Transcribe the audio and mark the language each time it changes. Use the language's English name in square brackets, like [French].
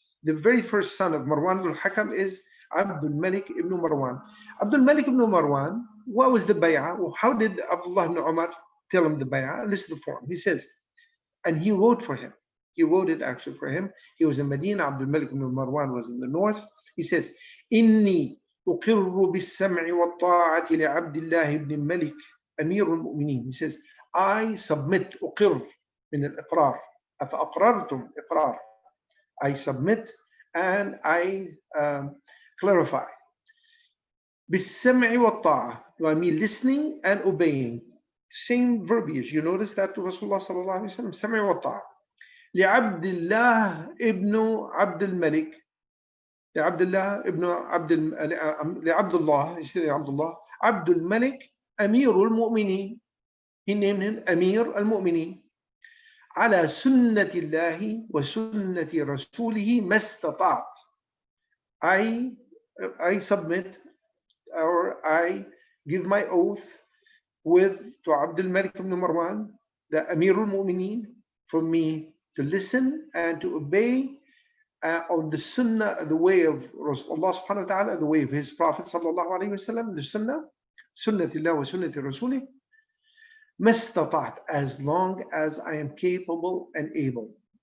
[English] The very first son of Marwan ibn al-Hakam is Abdul Malik ibn Marwan. Abdul Malik ibn Marwan, what was the bay'ah? Well, how did Abdullah ibn Umar tell him the bay'ah? And this is the form. He says, and he wrote for him. He wrote it actually for him. He was in Medina. Abdul Malik ibn Marwan was in the north. He says, [Arabic] إني أقر بالسمع والطاعة لعبد الله ibn الملك أمير المؤمنين. [English] He says, I submit, [Arabic] أقر من الإقرار. أفأقررتم إقرار. [English] I submit and I clarify. [Arabic] بالسمع والطاعة. [English] I mean listening and obeying. Same verbiage. You notice that to Rasulullah sallallahu alayhi wa sallam. [Arabic] سمع والطاعة. لعبد الله ابن عبد الملك. لعبد الله ابن لعبد الله. [English] He said [Arabic] عبد الله. عبد الملك أمير المؤمنين. [English] He named him [Arabic] أمير المؤمنين. على سنة الله وسنة رسوله ما استطعت. [English] I submit, or I give my oath to Abdul Malik ibn Marwan, the Amirul Mu'mineen, for me to listen and to obey on the sunnah, the way of Allah subhanahu wa ta'ala, the way of his Prophet sallallahu alayhi wa sallam, the sunnah, [Arabic] sunnatillah wa sunnati rasulih, mastata'at, [English] as long as I am capable and able.